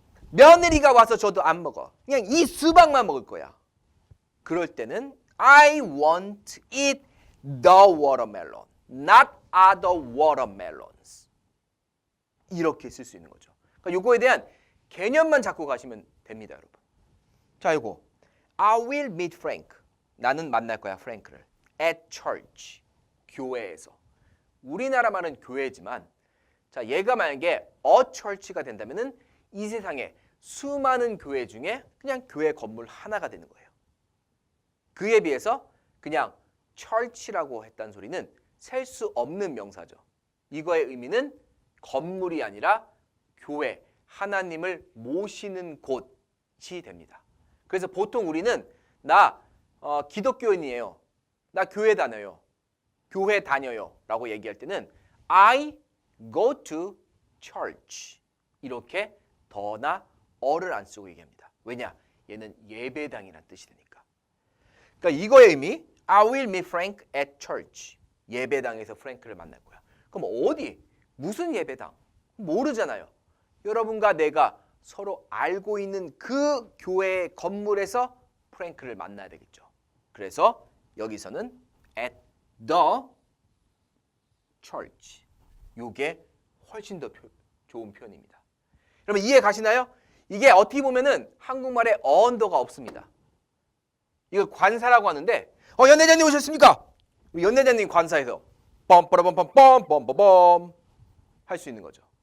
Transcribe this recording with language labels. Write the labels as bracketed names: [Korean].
[Korean] 며느리가 와서 줘도 안 먹어. 그냥 이 수박만 먹을 거야. 그럴 때는 [English] I want to eat the watermelon, not other watermelons. [Korean] 이렇게 쓸 수 있는 거죠. 그러니까 요거에 대한 개념만 잡고 가시면 됩니다, 여러분. 자, 요거 [English] I will meet Frank. [Korean] 나는 만날 거야, 프랭크를. [English] At church. [Korean] 교회에서. 우리나라 말은 교회지만 자, 얘가 만약에 a church가 된다면은 이 세상에 수많은 교회 중에 그냥 교회 건물 하나가 되는 거예요. 그에 비해서 그냥 church라고 했다는 소리는 셀 수 없는 명사죠. 이거의 의미는 건물이 아니라 교회, 하나님을 모시는 곳이 됩니다. 그래서 보통 우리는 나 기독교인이에요. 나 교회 다녀요. 교회 다녀요. 라고 얘기할 때는 [English] I go to church. [Korean] 이렇게 더나 어를 안 쓰고 얘기합니다. 왜냐? 얘는 예배당이라는 뜻이 되니까. 그러니까 이거의 의미 [English] I will meet Frank at church. [Korean] 예배당에서 프랭크를 만날 거야. 그럼 어디? 무슨 예배당? 모르잖아요. 여러분과 내가 서로 알고 있는 그 교회 건물에서 프랭크를 만나야 되겠죠. 그래서 여기서는 [English] at the church. [Korean] 이게 훨씬 더 좋은 표현입니다. 여러분 이해 가시나요? 이게 어떻게 보면은 한국말에 언더가 없습니다. 이거 관사라고 하는데 연내자님 오셨습니까? 우리 연내자님 관사에서 뻔뻔뻔뻔뻔뻔뻔 할 수 있는 거죠.